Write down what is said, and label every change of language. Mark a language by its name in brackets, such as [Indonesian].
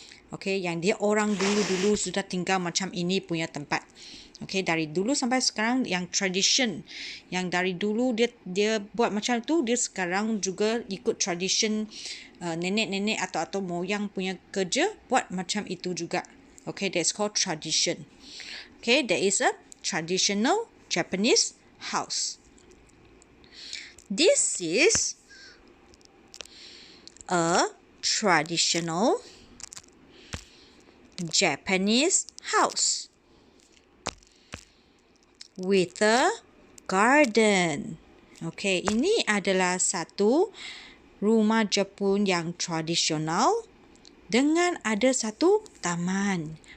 [Malay] Okay, yang dia orang dulu-dulu sudah tinggal macam ini punya tempat. Okay, dari dulu sampai sekarang yang tradition. Yang dari dulu dia buat macam tu, dia sekarang juga ikut tradition nenek-nenek atau moyang punya kerja buat macam itu juga. [English] Okay, that's called tradition. Okay, there is a traditional Japanese house. This is a traditional Japanese house with a garden. [Malay] Okay, ini adalah satu rumah Jepun yang tradisional dengan ada satu taman.